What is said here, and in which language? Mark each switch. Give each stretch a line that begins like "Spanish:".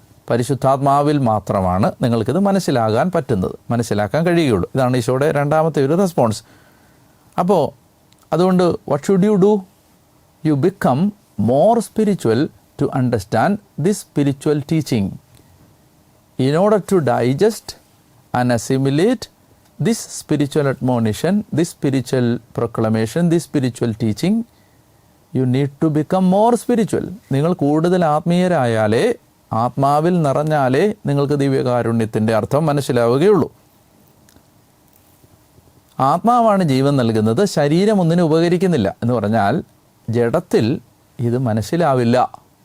Malayalam: പരിശുദ്ധാത്മാവിൽ മാത്രമാണ് നിങ്ങൾക്കിത് മനസ്സിലാക്കാൻ കഴിയുകയുള്ളൂ. ഇതാണ് ഈശോയുടെ രണ്ടാമത്തെ ഒരു റെസ്പോൺസ്. അപ്പോൾ അതുകൊണ്ട്
English: What should you do? You become more spiritual to understand this spiritual teaching. In order to digest and assimilate this spiritual admonition, this spiritual proclamation, this spiritual teaching, you need to become more spiritual.
Malayalam: നിങ്ങൾ കൂടുതൽ ആത്മീയരായാലേ, ആത്മാവിൽ നിറഞ്ഞാലേ നിങ്ങൾക്ക് ദിവ്യകാരുണ്യത്തിൻ്റെ അർത്ഥം മനസ്സിലാവുകയുള്ളൂ. ആത്മാവാണ് ജീവൻ നൽകുന്നത്, ശരീരം ഒന്നിനും ഉപകരിക്കുന്നില്ല എന്ന് പറഞ്ഞാൽ ജഡത്തിൽ ഇത് മനസ്സിലാവില്ല.